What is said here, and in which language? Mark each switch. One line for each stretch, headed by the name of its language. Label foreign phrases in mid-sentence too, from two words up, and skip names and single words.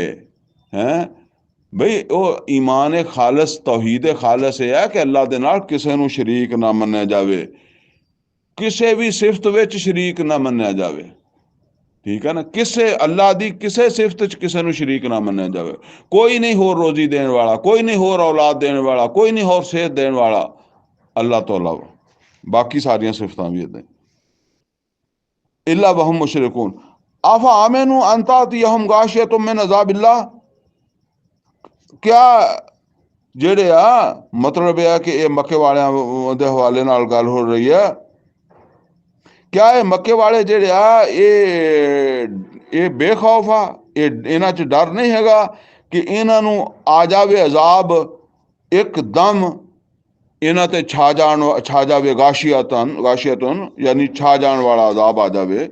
Punjabi: ਹੈ ਬਈ ਉਹ ਈਮਾਨ ਖਾਲਸ, ਤੌਹੀਦ ਖਾਲਸ ਇਹ ਹੈ ਕਿ ਅੱਲਾਹ ਦੇ ਨਾਲ ਕਿਸੇ ਨੂੰ ਸ਼ਰੀਕ ਨਾ ਮੰਨਿਆ ਜਾਵੇ, ਕਿਸੇ ਵੀ ਸਿਫਤ ਵਿੱਚ ਸ਼ਰੀਕ ਨਾ ਮੰਨਿਆ ਜਾਵੇ। ਠੀਕ ਹੈ ਨਾ, ਕਿਸੇ ਅੱਲਾਹ ਦੀ ਕਿਸੇ ਸਿਫਤ 'ਚ ਕਿਸੇ ਨੂੰ ਸ਼ਰੀਕ ਨਾ ਮੰਨਿਆ ਜਾਵੇ। ਕੋਈ ਨਹੀਂ ਹੋਰ ਰੋਜ਼ੀ ਦੇਣ ਵਾਲਾ, ਕੋਈ ਨਹੀਂ ਹੋਰ ਔਲਾਦ ਦੇਣ ਵਾਲਾ, ਕੋਈ ਨਹੀਂ ਹੋਰ ਸਿਹਤ ਦੇਣ ਵਾਲਾ ਅੱਲਾਹ ਤੋਂ ਇਲਾਵਾ। ਬਾਕੀ ਸਾਰੀਆਂ ਸਿਫਤਾਂ ਵੀ ਇੱਦਾਂ।
Arabic: إلا وهم مشركون أفأمنوا أن تأتيهم غاشية من عذاب الله,
Punjabi: क्या ਜਿਹੜੇ ਆ ਮਤਲਬ ਇਹ ਆ ਕਿ ਇਹ ਮੱਕੇ ਵਾਲਿਆਂ ਦੇ ਹਵਾਲੇ ਨਾਲ ਗੱਲ ਹੋ ਰਹੀ ਹੈ। ਕਿਆ ਇਹ ਮੱਕੇ ਵਾਲੇ ਜਿਹੜੇ ਆ ਇਹ ਬੇਖੌਫ ਆ, ਇਹਨਾਂ 'ਚ ਡਰ ਨਹੀਂ ਹੈਗਾ ਕਿ ਇਹਨਾਂ ਨੂੰ ਆ ਜਾਵੇ ਅਜ਼ਾਬ ਇੱਕਦਮ, ਇਹਨਾਂ ਤੇ ਛਾ ਜਾਵੇ ਗਾਸ਼ੀਅਤਨ ਯਾਨੀ ਛਾ ਜਾਣ ਵਾਲਾ ਅਜ਼ਾਬ ਆ ਜਾਵੇ।